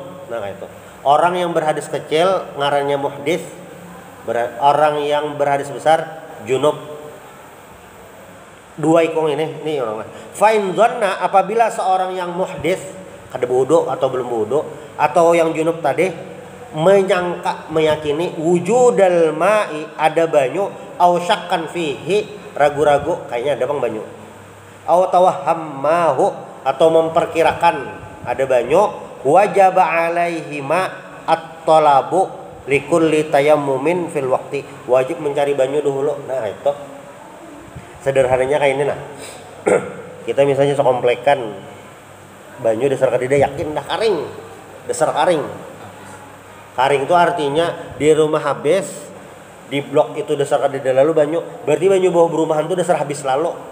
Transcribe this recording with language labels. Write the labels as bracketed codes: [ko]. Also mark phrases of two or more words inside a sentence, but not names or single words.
[bjn] Nah itu orang yang berhadas kecil ngarannya muhdits, orang yang berhadas besar junub. 2 ikong ini orang. [ar] فإن ظن, [bjn] apabila seorang yang muhdits kada wudu atau belum wudu atau yang junub tadi meyakini [ar] وجود الماء, [bjn] ada banyu, [ar] أو شكا فيه, [bjn] ragu-ragu kayaknya ada bang banyu, [ar] أو توهمه, [bjn] atau memperkirakan ada banyu, [ar] وجب عليه ما الطلب لكل تيمم في الوقت, [bjn] wajib mencari banyu dulu. Nah itu sederhananya kayak ini nah. Kita misalnya sekomplekan banyu dasar kadida yakin dah karing, dasar karing. Karing itu artinya di rumah habis, di blok itu dasar kadida lalu banyu, berarti banyu bawah berumahan itu dasar habis lalu.